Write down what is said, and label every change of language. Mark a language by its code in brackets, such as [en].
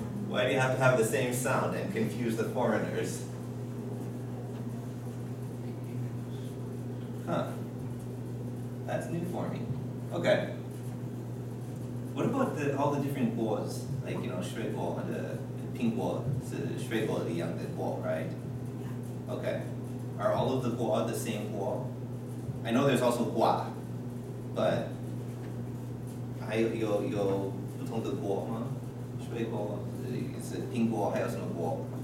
[en] Why do you have to have the same sound and confuse the foreigners? Huh. That's new for me. Okay. What about all the different 果? Like, [zh] 水果 [en] the [zh] 苹果是水果一样的果, [en] right? Okay. Are all of the 果 the same 果? I know there's also 瓜, but [zh] 还有不同的果吗？水果是苹果，还有什么果？